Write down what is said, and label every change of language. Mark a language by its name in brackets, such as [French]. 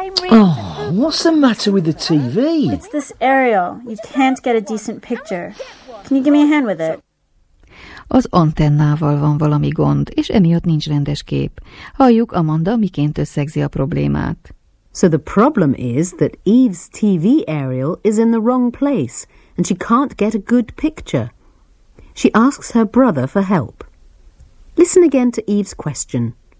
[English] Oh, what's the matter with the TV? It's this aerial. You can't get a decent picture. Can you give me a hand with it? [Hungarian] Az antennával van valami gond, és emiatt nincs rendes kép. Halljuk, Amanda miként összegzi a problémát. [English] So the problem is that Eve's TV aerial is in the wrong place, and she can't get a good picture. She asks her brother for help. Listen again to Eve's question.